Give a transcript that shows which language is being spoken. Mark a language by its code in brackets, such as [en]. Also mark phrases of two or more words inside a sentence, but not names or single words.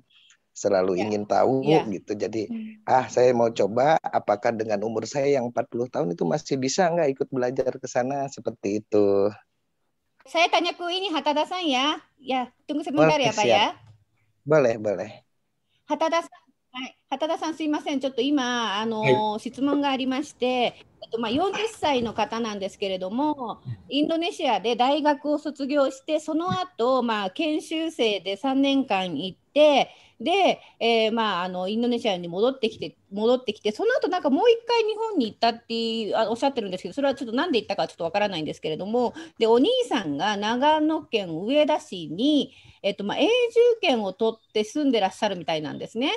[id] Selalu ingin tahu gitu. Jadi, saya mau coba apakah dengan umur saya yang 40 tahun itu masih bisa nggak ikut belajar ke sana seperti itu. Saya tanya ke ini Hatada-san ya. Ya, tunggu sebentar ya, Pak ya. Boleh. [ja] 畑田さん、すいません。ちょっと今、質問がありまして、40歳の方なんですけれども、インドネシアで大学を卒業して、その後、研修生で3年間行って、で、インドネシアに戻ってきて、その後なんかもう一回日本に行ったっておっしゃってるんですけど、それはちょっとなんで行ったかちょっとわからないんですけれども、で、お兄さんが長野県上田市に、永住権を取って住んでらっしゃるみたいなんですね。